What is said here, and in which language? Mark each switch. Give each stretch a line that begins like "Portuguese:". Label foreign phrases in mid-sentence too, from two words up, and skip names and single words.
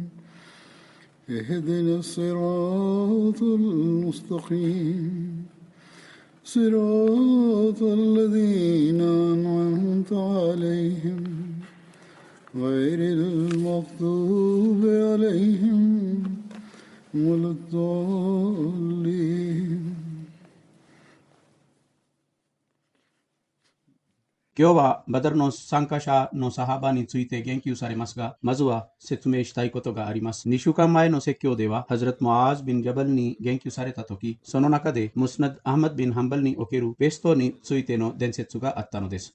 Arabic: اهدنا الصراط المستقيم صراط الذين أنعمت عليهم غير المغضوب عليهم ولا الضالين。
Japanese: 今日はバダルの参加者のサハバについて言及されますが、まずは説明したいことがあります。2週間前の説教では、ハズラト・ムアーズ・ビン・ジャバルに言及されたとき、その中でムスナド・アハマド・ビン・ハンバルにおけるベストについての伝説があったのです。